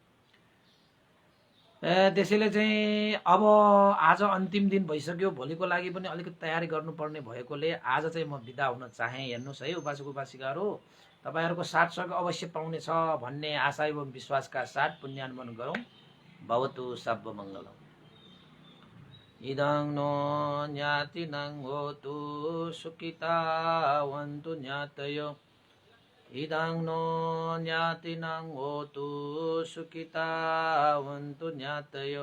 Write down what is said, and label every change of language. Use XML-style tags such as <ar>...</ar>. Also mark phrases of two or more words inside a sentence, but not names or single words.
<ne>त्यसैले चाहिँ अब आज अन्तिम दिन भइसक्यो, भोलिको लागि पनि अलिकति तयारी गर्नुपर्ने भएकोले आज चाहिँ म बिदा हुन चाहे। हेर्नुहोस् है उपासक उपासिकाहरू, तपाईहरूको साथ सहयोग अवश्य पाउनेछ भन्ने आशा एवं विश्वासका साथ पुण्यानुमोदन गरौँ।</ne> <pi>भवतु सब मङ्गलम्। इदं नो ज्ञातिनं होतु सुखितावन्तु ज्ञातयो। इदं नो ज्ञातिनं होतु सुखितावन्तु ज्ञातयो।</pi>